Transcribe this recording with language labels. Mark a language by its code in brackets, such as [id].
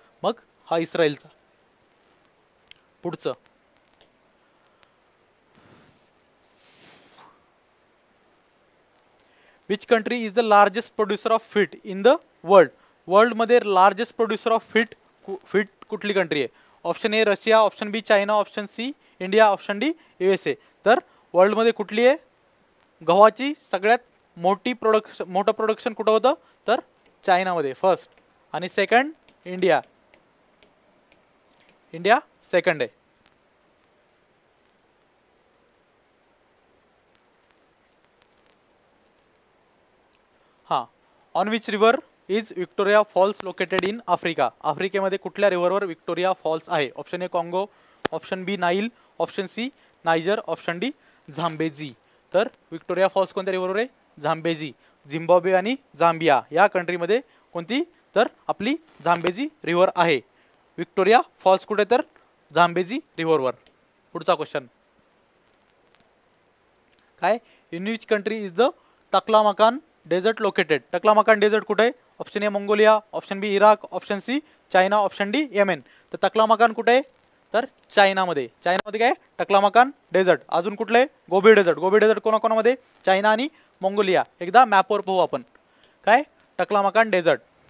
[mr] मग हा इस्रायलचा. पुढचं [en] Which country is the largest producer of feet in the world. [mr] वर्ल्डमध्ये लार्जेस्ट प्रोड्युसर ऑफ फीट कुठली कंट्री आहे. [en] Option A Russia, option B China, option C India, option D USA. [mr] तर वर्ल्डमध्ये कुठली आहे गव्हाची सगळ्यात मोठं प्रोडक्शन कुठं होतं तर चायनामध्ये फर्स्ट आणि सेकंड इंडिया सेकंड आहे. [en] हां on which river is Victoria Falls located in Africa. [mr] आफ्रिकेमध्ये कुठल्या रिव्हरवर विक्टोरिया फॉल्स आहे. [en] Option A Congo, option B Nile, option C Niger, option D Zambezi. [mr] तर विक्टोरिया फॉल्स कोणत्या रिव्हरवर आहे झांबेजी. झिम्बाब्वे आणि झांबिया या कंट्रीमध्ये कोणती तर आपली झांबेजी रिव्हर आहे. विक्टोरिया फॉल्स कुठे तर झांबेजी रिव्हरवर. पुढचा क्वेश्चन काय [en] In which country is the Taklamakan desert located. [mr] तक्लामकान dessert कुठे आहे. [en] Option A Mongolia, option B Iraq, option C China, option D Yemen. [mr] तर तक्लामकान कुठे आहे तर चायनामध्ये. चायनामध्ये काय तक्लामकान डेझर्ट. अजून कुठले गोबी डेझर्ट. गोबी डेझर्ट कोणाकोणामध्ये चायना आणि मंगोलिया. एकदा मॅपवर पाहू आपण काय तक्लामकान डेझर्ट.